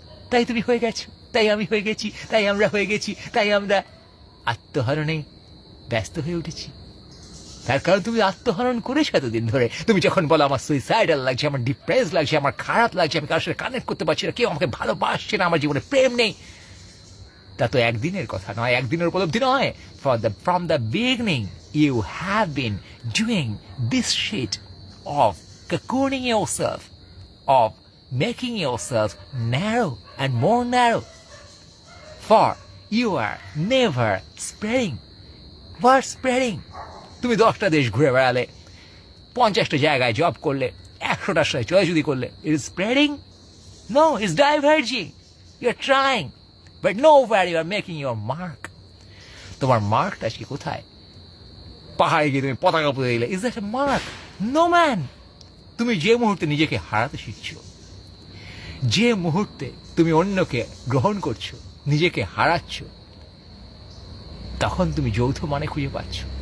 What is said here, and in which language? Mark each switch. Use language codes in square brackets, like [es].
[bn] তাই তুমি হয়ে গেছো, তাই আমি হয়ে গেছি, তাই আমরা হয়ে গেছি, তাই আমরা আত্মহরণে ব্যস্ত হয়ে উঠেছি। তার কারণ তুমি আত্মহরণ করেছো এতদিন ধরে। তুমি যখন বলো আমার সুইসাইডাল লাগছে, আমার ডিপ্রেস লাগছে, আমার খারাপ লাগছে, আমি কারোর সাথে কানেক্ট করতে পারছি না, কেউ আমাকে ভালোবাসছে না, আমার জীবনে প্রেম নেই, তা তো একদিনের কথা নয়, একদিনের উপলব্ধি নয়। [en] From the beginning you have been doing this shit of cocooning yourself, of making yourself narrow and more narrow, for you are never spreading. What spreading? [bn] তুমি 10টা দেশ ঘুরে বেড়ালে, 50টা জায়গায় জব করলে, 100টার সাথে চয়েজুদি করলে, [en] it is spreading? No, it's diverging. You're trying, but nowhere you are making your mark. [bn] তোমার মার্কটা আজকে কোথায়? পাহাড়ে গিয়ে তুমি পতাকা পুঁতে দিলে, [en] is that a mark? No man. [bn] তুমি যে মুহূর্তে নিজেকে হারাতে শিখছো, যে মুহূর্তে তুমি অন্যকে গ্রহণ করছো, নিজেকে হারাচ্ছ, তখন তুমি যৌথ মানে খুঁজে পাচ্ছ।